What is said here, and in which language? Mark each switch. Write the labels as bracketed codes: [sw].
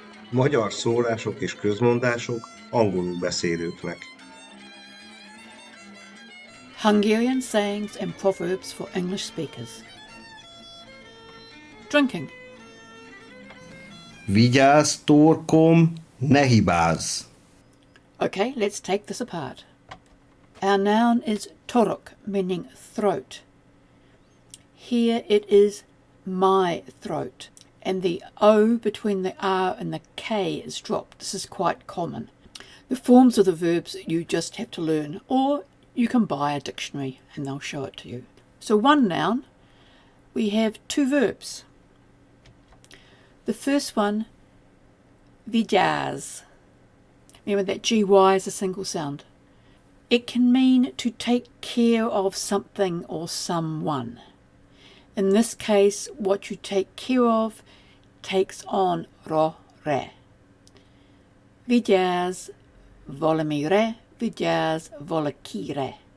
[hu] Magyar szólások és közmondások angolul beszélőknek. [en] Hungarian sayings and proverbs for English speakers. Drinking. [hu] Vigyázz, torkom, ne hibázz. [en] Okay, let's take this apart. Our noun is torok, meaning throat. Here it is my throat, and the O between the R and the K is dropped. This is quite common. The forms of the verbs you just have to learn, or you can buy a dictionary and they'll show it to you. So one noun, we have two verbs. The first one, vigyázz. Remember that GY is a single sound. It can mean to take care of something or someone. In this case, what you take care of takes on re. [hu] Vigyázz, valami re, vigyázz, valakire.